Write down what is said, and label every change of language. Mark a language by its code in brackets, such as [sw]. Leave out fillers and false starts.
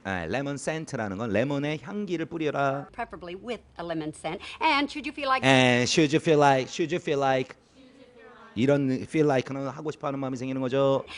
[ko] lemon scent라는 건 레몬의 향기를 뿌려라. [en] Preferably with a lemon scent. And should you feel like And should you feel like [ko] 이런 feel like는 하고 싶어하는 마음이 생기는 거죠.